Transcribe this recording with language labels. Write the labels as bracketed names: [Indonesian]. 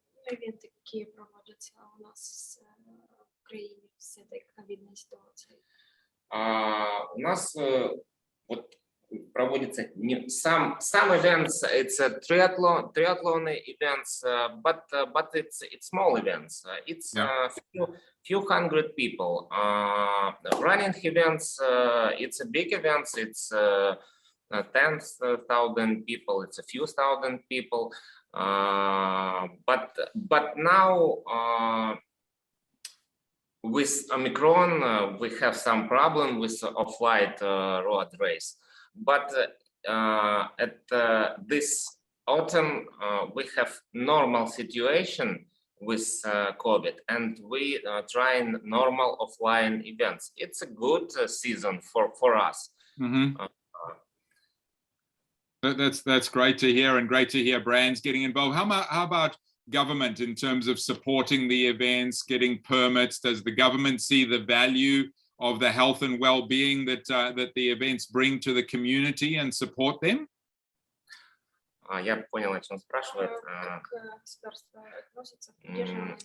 [Russian] Ивенты, какие проводятся у нас в Украине с этой ковидной ситуацией? У нас вот проводится [English] some events. It's a triathlon events, but it's small events. It's few hundred people. Running events, it's a big events. It's 10,000 people. It's a few thousand people. But now with Omicron, we have some problem with off-light road race. But at this autumn, we have normal situation with COVID, and we trying normal offline events. It's a good season for us. That's great to hear, and great to hear brands getting involved. How about government in terms of supporting the events, getting permits? Does the government see the value of the health and well-being that the events bring to the community and support them? [Russian] Я понял, о чем спрашивает. Как государство относится к поддержанию?